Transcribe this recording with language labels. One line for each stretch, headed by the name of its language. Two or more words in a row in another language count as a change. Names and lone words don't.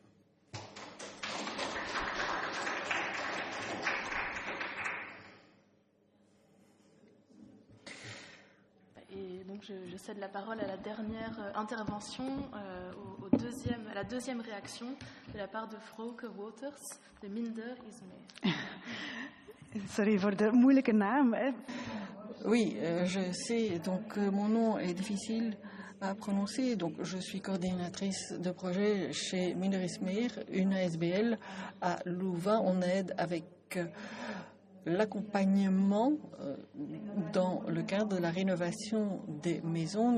French: Et donc je cède la parole à la dernière intervention, à la deuxième réaction de la part de Frauke Waters de Minder is Meer.
Dutch: Sorry voor de moeilijke naam.
French: Oui, je sais. Donc, mon nom est difficile à prononcer. Donc, je suis coordinatrice de projet chez Minder is Meer, une ASBL à Louvain. On aide avec l'accompagnement dans le cadre de la rénovation des maisons.